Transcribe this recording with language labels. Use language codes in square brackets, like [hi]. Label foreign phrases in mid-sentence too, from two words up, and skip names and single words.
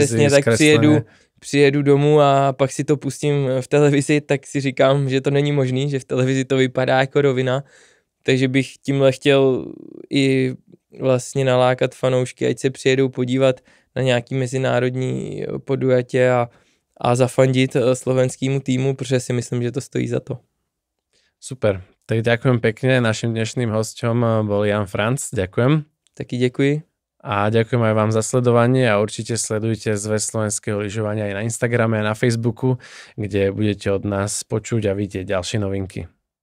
[cs] přesně tak přijedu domů a pak si to pustím v televizi, tak si říkám, že to není možný, že v televizi to vypadá jako rovina, takže bych tímhle chtěl i vlastně nalákat fanoušky, ať se přijedou podívat na nějaký mezinárodní podujatě a zafandit slovenskému týmu, protože si myslím, že to stojí za to. [sk] Super, tak ďakujem pekne, našim dnešným hosťom bol Jan Franc, ďakujem. [cs] Taky děkuji. [sk] A ďakujem aj vám za sledovanie a určite sledujte Zväz slovenského lyžovania aj na Instagrame a na Facebooku, kde budete od nás počuť a vidieť ďalšie novinky.